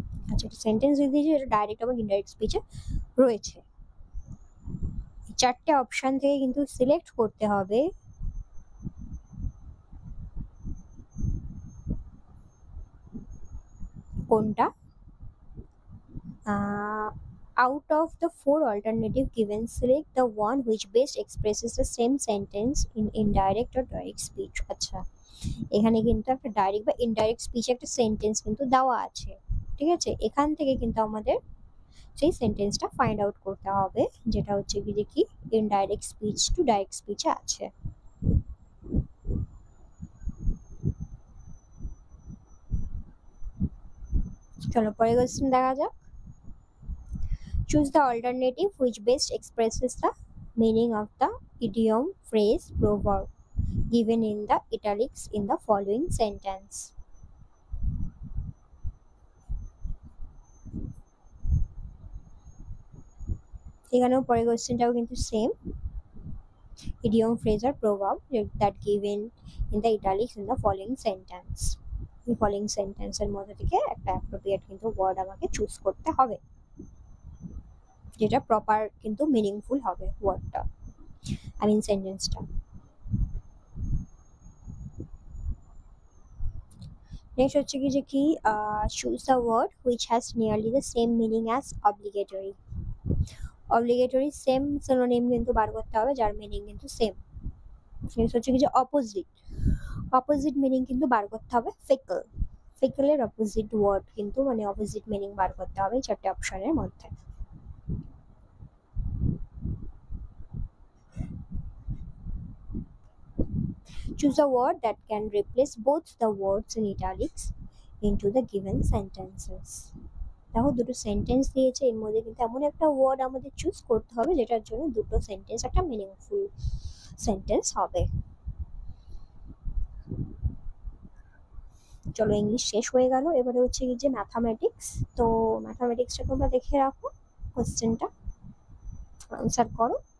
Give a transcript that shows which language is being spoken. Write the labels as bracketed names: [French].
[Bangla] আচ্ছা, একটা সেন্টেন্স দিয়েছে যেটা ডাইরেক্ট এবং ইনডাইরেক্ট স্পিচে রয়েছে। চারটে অপশন থেকে কিন্তু সিলেক্ট করতে হবে কোনটা। [English] Out of the four alternative given, select the one which best expresses the same sentence in indirect or direct speech. [Bangla] আচ্ছা, এখানে কিন্তু একটা ডাইরেক্ট বা ইনডাইরেক্ট স্পিচ একটা সেন্টেন্স কিন্তু দেওয়া আছে, ঠিক আছে। এখান থেকে কিন্তু আমাদের সেই সেন্টেন্সটা ফাইন্ড আউট করতে হবে, যেটা হচ্ছে কি যে কি ইনডাইরেক্ট স্পিচ টু ডাইরেক্ট স্পিচে আছে। চলো পরে কোশ্চেন দেখা যাক। [English] Choose the alternative which best expresses the meaning of the idiom, phrase, proverb given in the italics in the following sentence. [Bangla] এখানেও পরের কোশ্চেনটাও কিন্তু same, [English] idiom, phrase or proverb that given in the italics in the following sentence. [Bangla] এই following সেন্টেন্সের মধ্যে থেকে একটা appropriate কিন্তু word আমাকে চুজ করতে হবে, যেটা প্রপার কিন্তু মিনিংফুল হবে ওয়ার্ডটা, আই মিন সেন্টেন্সটা। [English] next [Bangla] হচ্ছে কি যে কি [English] Choose the word which has nearly the same meaning as obligatory. [Bangla] Obligatory same synonym কিন্তু বার করতে হবে যার মিনিং কিন্তু সেম। নেক্সট হচ্ছে কি যে অপোজিট, অপোজিট মিনিং কিন্তু বার করতে হবে ফিকল, ফিকলের অপোজিট ওয়ার্ড কিন্তু মানে অপোজিট মিনিং বার করতে হবে এই চারটে অপশনের মধ্যে। [English] Choose a word that can replace both the words in italics into the given sentences. [Bangla] দেখো দুটো সেন্টেন্স দিয়েছে, এর মধ্যে কিন্তু এমন একটা ওয়ার্ড আমাদের চুজ করতে হবে যেটার জন্য দুটো সেন্টেন্স একটা মিনিংফুল সেন্টেন্স হবে। চলো ইংলিশ শেষ হয়ে গেল, এবারে হচ্ছে কি যে ম্যাথামেটিক্স। তো ম্যাথামেটিক্সটা তোমরা দেখে রাখো, কোশ্চেনটা আনসার করো।